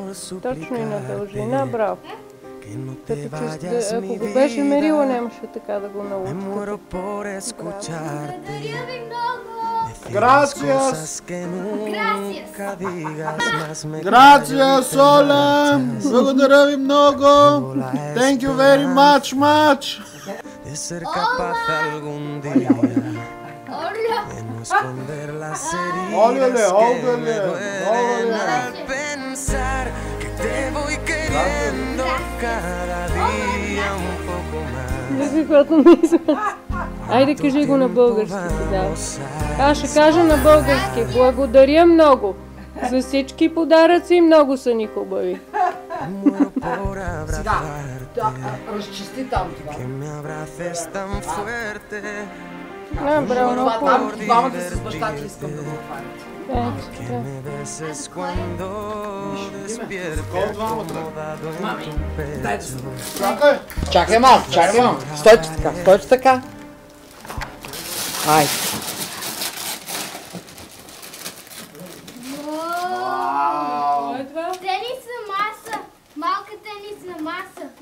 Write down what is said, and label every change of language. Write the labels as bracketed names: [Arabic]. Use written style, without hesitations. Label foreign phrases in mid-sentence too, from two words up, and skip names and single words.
[Bulgarian] Точно и на дължина, браво. Ако го беше мерила, нямаше така да го научи. Благодаря ви много! [Spanish] Gracias! Gracias! [Bulgarian] Оля! Благодаря ви много! [English] Thank you very much! [Spanish] De ser capaz algún día Hola! de no esconder las Óleale, heridas que me óleale, duelen óleale. al pensar que te voy queriendo cada día un poco más. [Bulgarian] Каквото мисля. Айде, кажи го на български тогава. Аз ще кажа на български. Благодаря много за всички подаръци, много са ни хубави. [Spanish] Muero por [Bulgarian] Сега, [Spanish] abrazarte, [Bulgarian] разчисти там това. [Spanish] que me abraces tan fuerte, [Bulgarian] Браво, Там двамата с баща ти искам да го хванят. [Spanish] que me beses cuando despierto [Bulgarian] Кой двамата? [Spanish] acomodado en [Bulgarian] Mami, [Spanish] tu [Bulgarian] дай да [Spanish] pecho. [Bulgarian] се... Чакай! Чакай малко. Стойте така. Ай. Тенисна маса! Малка тенисна маса!